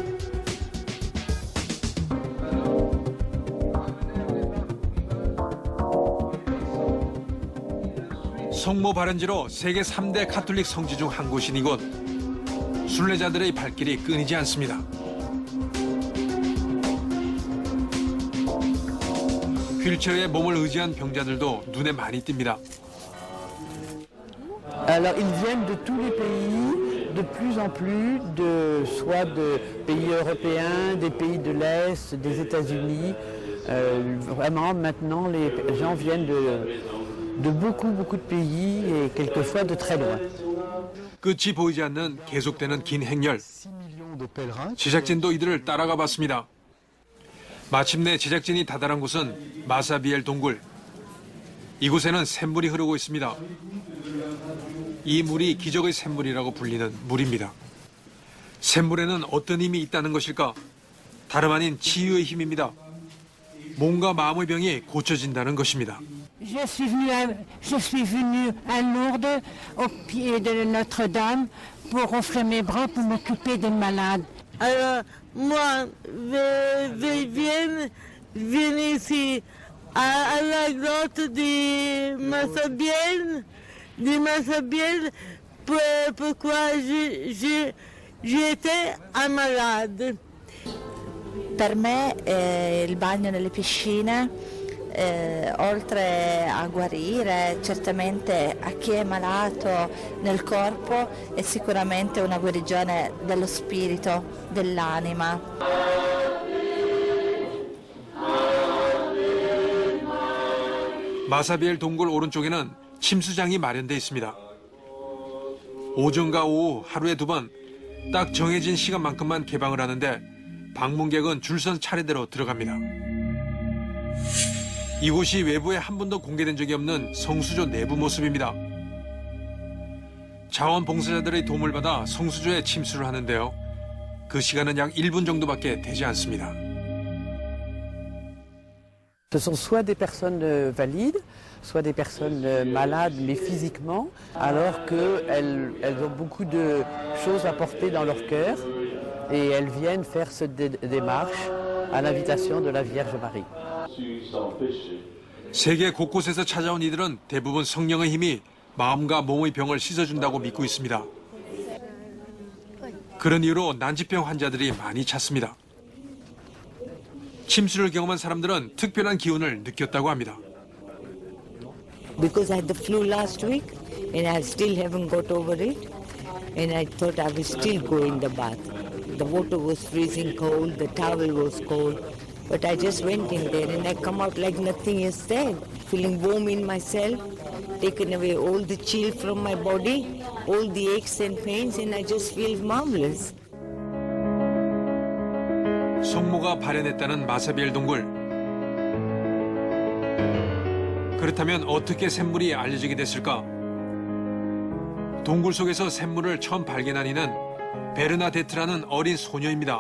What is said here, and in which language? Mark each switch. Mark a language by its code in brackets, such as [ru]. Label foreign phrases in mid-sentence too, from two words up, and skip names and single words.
[ko] 성모 발현지로 세계 3대 가톨릭 성지 중 한 곳인 이곳. 순례자들의 발길이 끊이지 않습니다. 휠체어에 몸을 의지한 병자들도 눈에 많이 띕니다. [fr] Alors, ils viennent de tous les pays, de plus en plus, soit de pays européens, des pays de l'Est, des États-Unis. Vraiment, maintenant, les gens viennent de beaucoup de pays et quelquefois de très loin. [ko] 끝이 보이지 않는 계속되는 긴 행렬. 제작진도 이들을 따라가 봤습니다. 마침내 제작진이 다다른 곳은 마사비엘 동굴. 이곳에는 샘물이 흐르고 있습니다. 이 물이 기적의 샘물이라고 불리는 물입니다. 샘물에는 어떤 힘이 있다는 것일까? 다름 아닌 치유의 힘입니다. 몸과 마음의 병이 고쳐진다는 것입니다. [fr] Je suis venue à Lourdes, au pied de Notre-Dame, pour offrir mes bras pour m'occuper des malades. Alors, moi, viens ici, à la grotte de Massabielle, pourquoi j'étais malade. [it] Per me il bagno nelle piscine oltre a guarire certamente a chi è malato nel corpo, è sicuramente una guarigione dello spirito, dell'anima. [ko] 마사비엘 동굴 오른쪽에는 침수장이 마련돼 있습니다. 오전과 오후 하루에 2번 딱 정해진 시간만큼만 개방을 하는데 방문객은 줄선 차례대로 들어갑니다. 이곳이 외부에 한 번도 공개된 적이 없는 성수조 내부 모습입니다. 자원봉사자들의 도움을 받아 성수조에 침수를 하는데요. 그 시간은 약 1분 정도밖에 되지 않습니다. [fr] Ce sont soit des personnes valides, soit des personnes malades, mais physiquement, alors qu'elles ont beaucoup de choses à porter dans leur cœur et elles viennent faire cette démarche à l'invitation de la Vierge Marie. [ko] 세계 곳곳에서 찾아온 이들은 대부분 성령의 힘이 마음과 몸의 병을 씻어준다고 믿고 있습니다. 그런 이유로 난치병 환자들이 많이 찾습니다. 침수를 경험한 사람들은 특별한 기운을 느꼈다고 합니다. [en] Because I had the flu last week and I still haven't got over it, and I thought I would still go in the bath. The water was freezing cold, the towel was cold, but I just went in there and I come out like nothing is there, feeling warm in myself, taken away all the chill from my body, all the aches and pains, and I just feel marvelous. [ko] 성모가 발현했다는 마사비엘 동굴. 그렇다면 어떻게 샘물이 알려지게 됐을까? 동굴 속에서 샘물을 처음 발견한 이는 베르나데트라는 어린 소녀입니다.